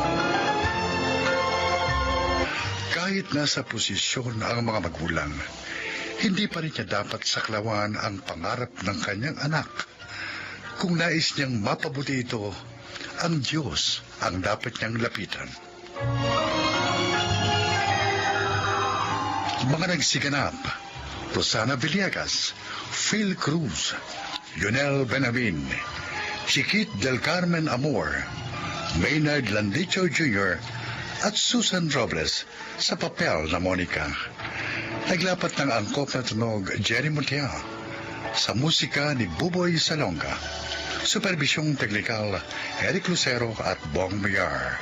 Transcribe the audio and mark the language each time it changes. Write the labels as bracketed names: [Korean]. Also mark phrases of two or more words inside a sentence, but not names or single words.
[Filipino] Kahit nasa posisyon ang mga magulang, hindi pa rin niya dapat saklawan ang pangarap ng kanyang anak. Kung nais niyang mapabuti ito, ang Diyos ang dapat niyang lapitan. Mga nagsiganap: Rosana Villegas, Phil Cruz, Yonel Benamin, Chiquit del Carmen Amor, Maynard Landicho Jr., at Susan Robles sa papel na Monica. Naglapat ng angkop na tunog Jerry Montea, sa musika ni Buboy Salonga, superbisyong teknikal Eric Lucero at Bong Mayar.